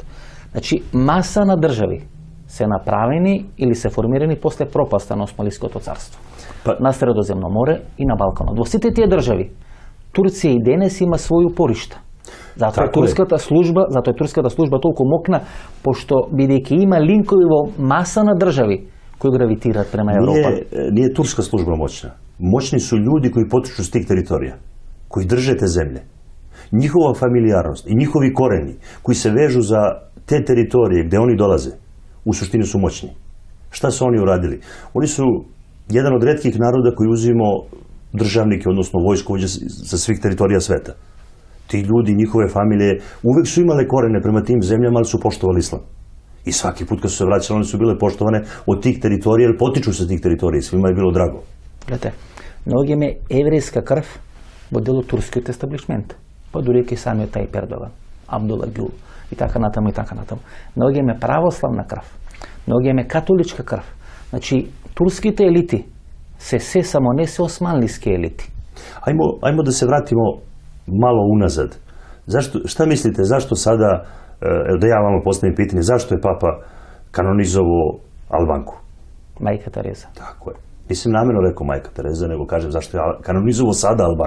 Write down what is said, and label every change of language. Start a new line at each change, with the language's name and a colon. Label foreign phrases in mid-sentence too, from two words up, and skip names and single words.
Macedonian: Значи маса на држави се направени или се формирани после пропаста на Османлиското царство. На Средоземно море и на Балканот. Во сите тие држави Турција и денес има своји упоришта. Затоа е турската служба толку мокна, пошто бидејќи има линкови во маса на држави кои гравитираат према Европа.
Serbian: Nije turska služba moćna. Moćni su ljudi koji potiču s tih teritorija, koji drže te zemlje. Njihova familijarnost i njihovi koreni koji se vežu za te teritorije gde oni dolaze, u suštini su moćni. Šta su oni uradili? Oni su jedan od retkih naroda koji uzimao državnike, odnosno vojskovođe sa svih teritorija sveta. Ti ljudi, njihove familije, uvek su imale korene prema tim zemljama, ali su poštovali islam. I svaki put kad su se vraćali, one su bile poštovane od tih teritorija, jer potiču se tih teritorija, svima je bilo drago.
Macedonian: Гледате, многи ме еврејска крв во дел од турскиот естаблишмент, па дури и самиот Тајип Ердоган, Абдула Гюл и така натаму и така натаму. Многи ме православна крв, многи ме католичка крв. Значи, турските елити се само не се османлиски елити.
Serbian: Ajmo da se vratimo malo unazad. Šta mislite, zašto sada da ja vama postavim pitanje, zašto je Papa kanonizovao Albanku? Majka Tereza. Tako je. Nisam namjerno rekao Majka Tereza, nego kažem zašto je kanonizovao sada Albanku.